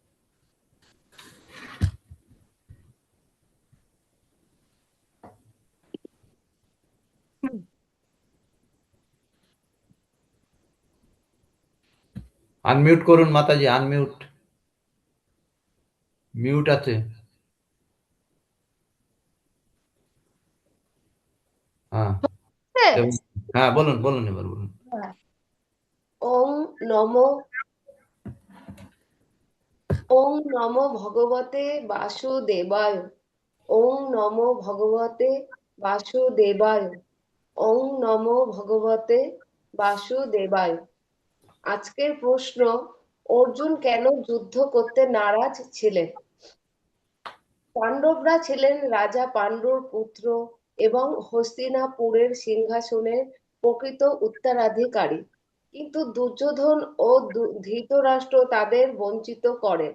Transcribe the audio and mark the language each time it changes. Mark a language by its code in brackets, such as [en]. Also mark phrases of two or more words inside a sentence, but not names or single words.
[bn] আনমিউট করুন মাতাজি, আনমিউট। মিউট আছে। হ্যাঁ, হ্যাঁ, বলুন বলুন, এবার বলুন। [sa] ওং নমো ওং নমো ভগবতে বাসুদেবায়। ওং নমো ভগবতে বাসুদেবায়। ওং নমো ভগবতে বাসুদেবায়। [bn] আজকের প্রশ্ন, অর্জুন কেন যুদ্ধ করতে নারাজ ছিলেন? পাণ্ডবরা ছিলেন রাজা পাণ্ডুর পুত্র এবং হস্তিনাপুরের সিংহাসনের প্রকৃত উত্তরাধিকারী, কিন্তু দুর্যোধন ও ধৃতরাষ্ট্র তাদের বঞ্চিত করেন।